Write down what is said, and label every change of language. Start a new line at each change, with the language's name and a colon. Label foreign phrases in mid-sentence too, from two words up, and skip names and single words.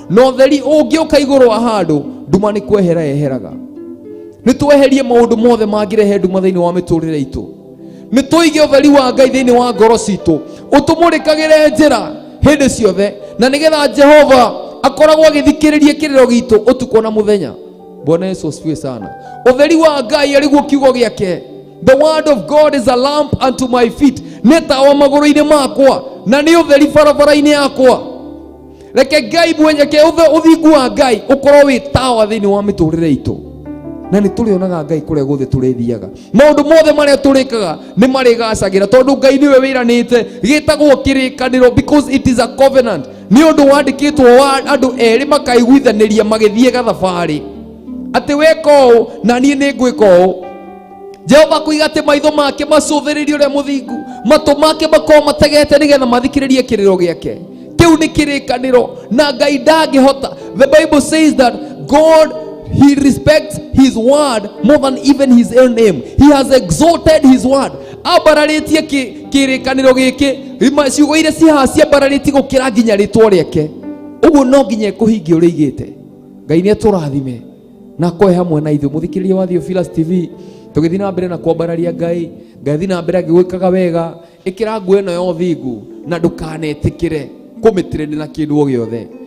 Kikuyu: Na ũtheri ũngĩũka igũrũ wa handũ, nduma nĩ kwehera yeheraga. Nĩ tweherie maũndũ mothe mangĩrehe nduma thĩinĩ wa mĩtũrĩre itũ. Nĩ tũige ũtheri wa Ngai thĩinĩ wa ngoro citũ. Ũtũmũrĩkagĩre njĩra hĩndĩ ciothe, na nĩgetha Jehova akoragwo agĩthikĩrĩria kĩrĩro gitũ ũtukũ na mũthenya.
Swahili: Bwana Yesu asifiwe sana.
Kikuyu: Ũtheri wa Ngai arĩ guo kiugo gĩake.
English: The word of God is a lamp unto my feet.
Kikuyu: Nĩ tawa magũrũ-inĩ makwa, na nĩ ũtheri barabara-inĩ yakwa. Reke Ngai mwenye, ke ũthe-, ũthingu wa Ngai ũkorwo wĩ tawa thĩinĩ wa mĩtũrĩre itũ. Na nĩ tũrĩonaga Ngai kũrĩa guothe tũrĩthiaga. Maũndũ mothe marĩa tũrĩkaga nĩ marĩgacagĩra, tondũ Ngai nĩwe wĩranĩte, gĩtagwo kĩrĩkanĩro,
English: because it is a covenant.
Kikuyu: Nĩ ũndũ wandĩkĩtwo wa andũ erĩ makaiguithanĩria magĩthiĩ gathabarĩ. Atĩ weka ũũ, na niĩ nĩ ngwĩka ũũ. Jehova kuiga atĩ maitho make macũthĩrĩrie ũrĩa mũthingu, matũ make makorwo mategete nĩgetha mathikĩrĩrie kĩrĩro gĩake. Kĩu nĩ kĩrĩkanĩro, na Ngai ndangĩhota.
English: The Bible says that God, he respects his word more than even his own name. He has exalted his word.
Kikuyu: Ambararĩtie kĩ-, kĩrĩkanĩro gĩkĩ, ima-, ciugo iria cihaha ciambararĩtie gũkĩra nginya rĩtwa rĩake. Ũguo no nginya ekũhingia ũrĩa oigĩte. Ngai nĩ atũrathime na akorwo hamwe na ithuĩ. Mũthikĩrĩria wa Theophilus T V, tũgĩthiĩ na mbere na kwambararia Ngai, Ngai athiĩ na mbere agĩgwĩkaga wega, ĩkĩra nguo ĩno ya ũthingu na ndũkanetĩkĩre kũmĩtirĩrĩ na kĩndũ o gĩothe.